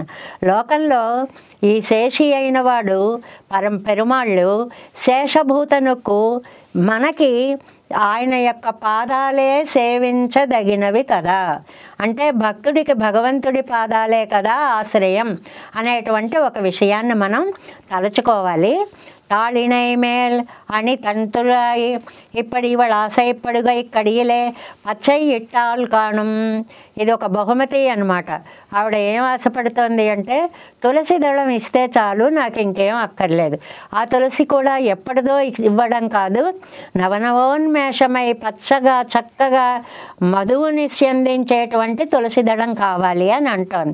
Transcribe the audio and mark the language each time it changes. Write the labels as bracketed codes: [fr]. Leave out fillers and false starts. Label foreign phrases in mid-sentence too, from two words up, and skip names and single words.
[te] లోకంలో ఈ శేషి అయిన వాడు పెరుమాళ్ళు శేషభూతనుకు మనకి ఆయన యొక్క పాదాలే సేవించదగినవి కదా, అంటే భక్తుడికి భగవంతుడి పాదాలే కదా ఆశ్రయం అనేటువంటి ఒక విషయాన్ని మనం తలుచుకోవాలి. [ta] தாளினை மேல் அணி தன்துழாய் இப்படி இவள் ஆசைப்படுகை கடியலே பச்சை இட்டால் காணம். [te] ఇది ఒక బహుమతి అన్నమాట. ఆవిడ ఏం ఆశపడుతోంది అంటే తులసి దళం ఇస్తే చాలు, నాకు ఇంకేం అక్కర్లేదు. ఆ తులసి కూడా ఎప్పటిదో ఇవ్వడం కాదు, నవనవోన్మేషమై పచ్చగా చక్కగా మధువుని స్యందించేటువంటి తులసి దళం కావాలి అని అంటోంది.